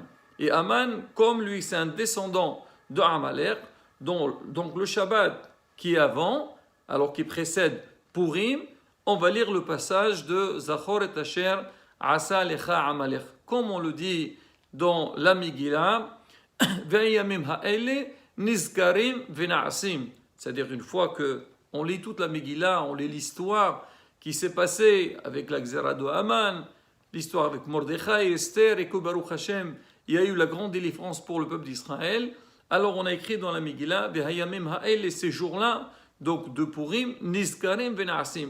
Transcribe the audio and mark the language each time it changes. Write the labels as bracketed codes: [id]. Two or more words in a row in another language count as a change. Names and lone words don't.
[fr] Et Haman, comme lui c'est un descendant de Amalek, donc le Shabbat qui est avant, alors qui précède Purim, on va lire le passage de Zachor et [he] אשר עשה לך עמלק. [fr] Comme on le dit dans la Megillah, [he] והימים האלה נזכרים ונעשים. [fr] C'est-à-dire une fois qu'on lit toute la Megillah, on lit l'histoire qui s'est passée avec la Xéra de Haman, l'histoire avec Mordechai, Esther, et que [he] ברוך השם, [fr] il y a eu la grande délivrance pour le peuple d'Israël. Alors on a écrit dans la Megillah, [he] והימים האלה, [fr] ces jours-là, donc de Purim, [he] נזכרים ונעשים.